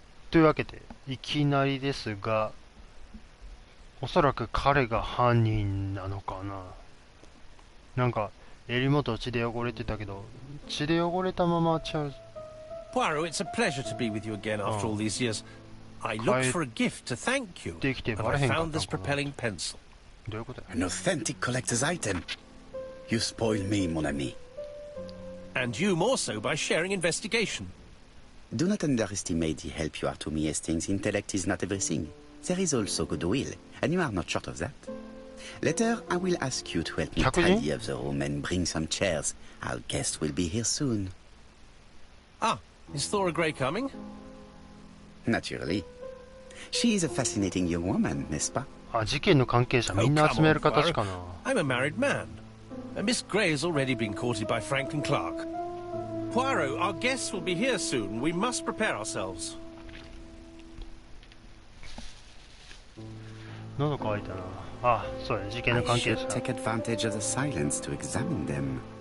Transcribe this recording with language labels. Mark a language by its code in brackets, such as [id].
[ja] というわけで、いきなりですが、おそらく彼が犯人なのかな。なんか、襟元血で汚れてたけど、血で汚れたままちゃう。 [en] Poirot, it's a pleasure to be with you again after all these years. I looked for a gift to thank you, and I found this propelling pencil. [ja] どういうことや。 [en] An authentic collector's item. You spoil me, [fr] mon ami. [en] And you more so by sharing investigation. Do not underestimate the help you are to me, Hastings. Intellect is not everything. There is also goodwill, and you are not short of that. Later, I will ask you to help me tidy up the room and bring some chairs. Our guest will be here soon. Ah, is Thora Grey coming? Naturally. She is a fascinating young woman, [fr] n'est-ce pas? [ja] あ、事件の関係者みんな集める形かな。 [en] I'm a married man. And Miss Grey has already been courted by Franklin Clark. Poirot, our guests will be here soon. We must prepare ourselves. [ja] 喉乾いたな。あ、そうや、事件の関 [en] I [ja] 係 [en] should [ja] 者。 [en] take advantage of the silence to examine them.